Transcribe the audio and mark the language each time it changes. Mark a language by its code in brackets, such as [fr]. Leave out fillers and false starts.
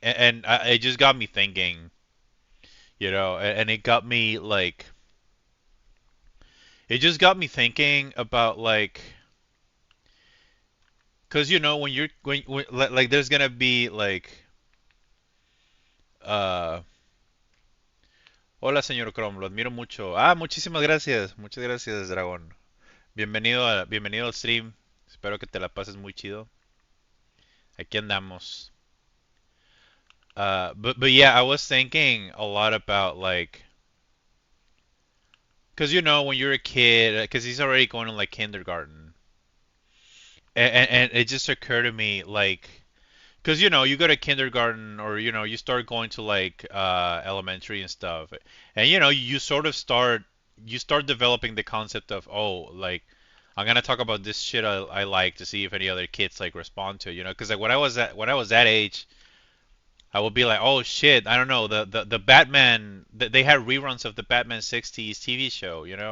[en] And it just got me thinking, and it got me like it just got me thinking about like, cause when you're when like there's gonna be like uh [es] hola señor Chrome, lo admiro mucho. Ah, muchísimas gracias, muchas gracias Dragón. Bienvenido al stream. Espero que te la pases muy chido. Aquí andamos. [en] But yeah, I was thinking a lot about like, cause when you're a kid, cause he's already going to like kindergarten, and it just occurred to me like, cause you go to kindergarten or you start going to like elementary and stuff, and you sort of start developing the concept of, oh, like I'm gonna talk about this shit I like to see if any other kids like respond to it, because like when I was that age, I would be like, oh shit, I don't know, the Batman, they had reruns of the Batman 60s TV show,